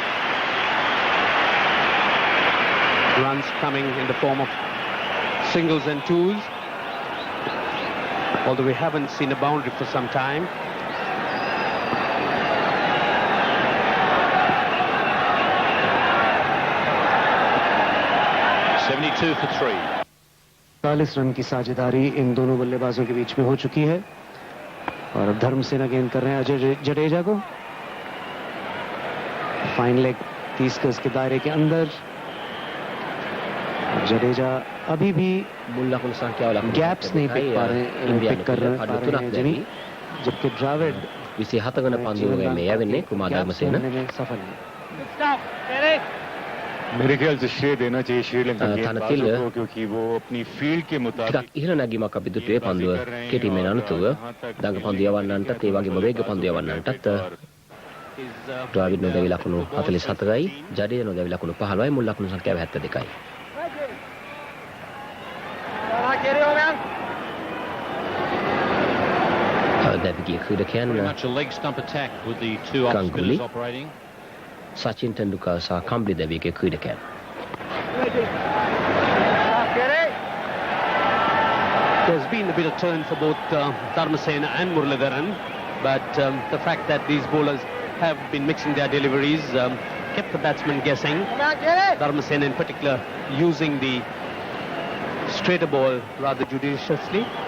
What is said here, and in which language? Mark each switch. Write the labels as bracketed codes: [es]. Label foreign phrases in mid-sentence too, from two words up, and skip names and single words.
[en] Runs coming in the form of singles and twos. Although we haven't seen a boundary for some time. $72 for 3. [hi] 40 रन की साझेदारी इन दोनों बल्लेबाजों के बीच में हो चुकी है और अब धर्मसेना गेंद कर रहे हैं अजय जडेजा को। [en] fine leg [hi] 30 गज के दायरे के अंदर। जडेजा अभी भी गैप्स नहीं पिक पा रहे हैं जमी, जबकि द्रविड़ [si] විසිහතවන පන්දුවේ මේ යවෙන්නේ කුමාර ධර්මසේන [hi] सफल है। मेरे ख्याल से श्रेय देना चाहिए श्रीलंका गेंदबाजों को, क्योंकि वो अपनी फील्ड के मुताबिक [si] ඉහළ නැගීමක් අපි දුටුවේ පන්දුව කෙටීමෙන් අනතුරුව දඟ පන්දු යවන්නන්ටත් ඒ වගේම වේග පන්දු යවන්නන්ටත් ද්‍රවිඩ් නොදැවි ලකුණු 44යි, ජඩේජා නොදැවි ලකුණු 15යි, මුල් ලකුණු සංඛ්‍යාව 72යි. දැවිගේ ක්‍රීඩකයන් ගංගුලි, සචින් තෙන්ඩුල්කර් සහ කම්බලි දැවිගේ ක්‍රීඩකයන්. [en] There's been a bit of turn for both Dharmasena and Muralidharan, but the fact that these bowlers have been mixing their deliveries kept the batsmen guessing. Dharmasena in particular using the straighter ball rather judiciously.